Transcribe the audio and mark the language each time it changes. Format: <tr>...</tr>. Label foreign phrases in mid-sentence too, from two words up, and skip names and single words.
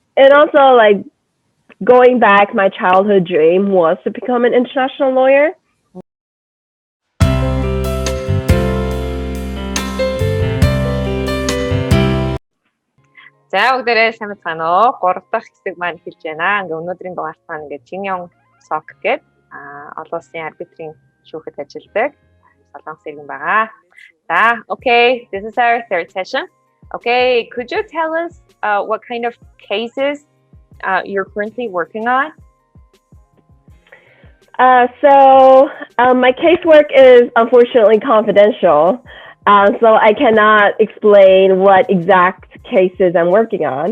<en>and also like going back, my childhood dream was to become an international lawyer.</en> <mn>За бүгдээрээ сайн байна уу? 3 дахь хэсэг маань хэлж байна. Ингээ өнөөдрийн дугаарт маань ингээ Jinyoung Sok гэдэг олон улсын арбитрийн шүүхэд ажилладаг солонгос иргэн байгаа. За,</mn> <en>okay, this is our third session. Okay, could you tell us what kind of cases you're currently working on? My casework is unfortunately confidential. So I cannot explain what exact cases I'm working on.</en>